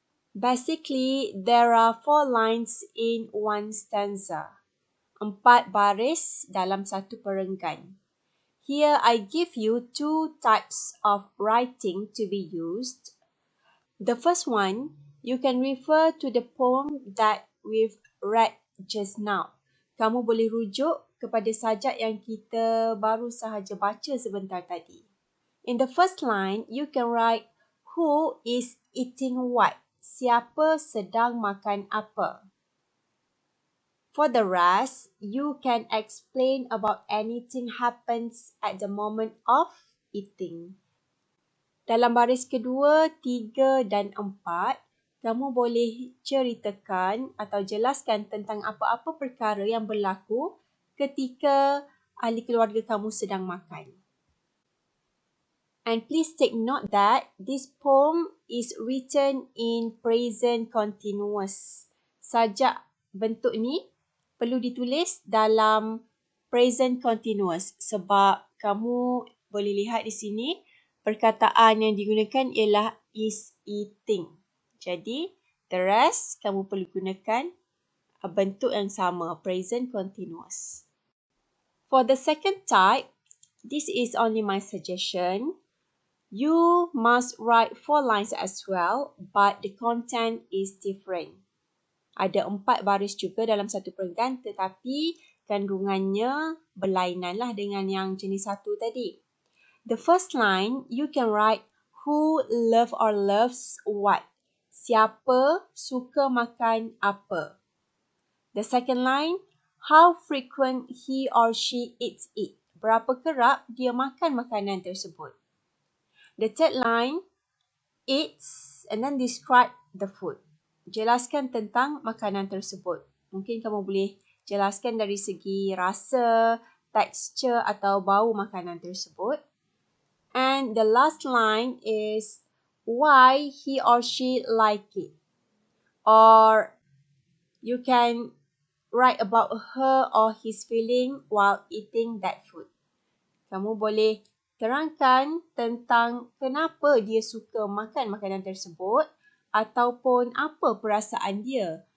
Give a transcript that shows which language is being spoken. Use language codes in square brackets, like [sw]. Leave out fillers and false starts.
[en] Basically, there are 4 lines in one stanza. [ms] 4 baris dalam satu perenggan. [en] Here, I give you 2 types of writing to be used. The first one, you can refer to the poem that we've read just now. [ms] Kamu boleh rujuk kepada sajak yang kita baru sahaja baca sebentar tadi. [en] In the first line, you can write, who is eating what? [ms] Siapa sedang makan apa? [en] For the rest, you can explain about anything happens at the moment of eating. [ms] Dalam baris kedua, 3 dan 4, kamu boleh ceritakan atau jelaskan tentang apa-apa perkara yang berlaku ketika ahli keluarga kamu sedang makan. [en] And please take note that this poem is written in present continuous. [ms] Sajak bentuk ni perlu ditulis dalam present continuous sebab kamu boleh lihat di sini perkataan yang digunakan ialah is eating. Jadi, the rest kamu perlu gunakan bentuk yang sama, present continuous. [en] For the second type, this is only my suggestion. You must write 4 lines as well, but the content is different. [ms] Ada 4 baris juga dalam satu perenggan, tetapi kandungannya berlainanlah dengan yang jenis satu tadi. [en] The first line, you can write who love or loves what. [ms] Siapa suka makan apa. [en] The second line, how frequent he or she eats it. [ms] Berapa kerap dia makan makanan tersebut. [en] The third line, eats and then describe the food. [ms] Jelaskan tentang makanan tersebut. Mungkin kamu boleh jelaskan dari segi rasa, tekstur atau bau makanan tersebut. [en] And the last line is why he or she like it. Or you can write about her or his feeling while eating that food. [ms] Kamu boleh terangkan tentang kenapa dia suka makan makanan tersebut ataupun apa perasaan dia.